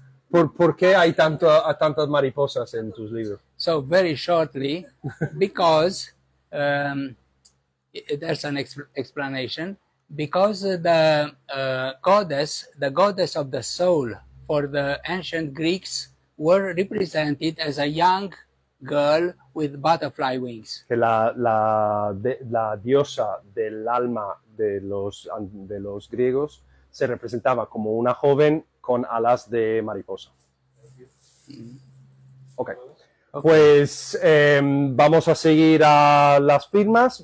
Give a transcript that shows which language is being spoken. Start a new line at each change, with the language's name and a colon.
Spanish: ¿Por qué hay tantas mariposas en tus libros?
English: So very shortly, because there's an explanation. Because the goddess of the soul for the ancient Greeks were represented as a young girl with butterfly wings.
Spanish: Que la diosa del alma de los griegos se representaba como una joven con alas de mariposa. Ok. Pues vamos a seguir a las firmas.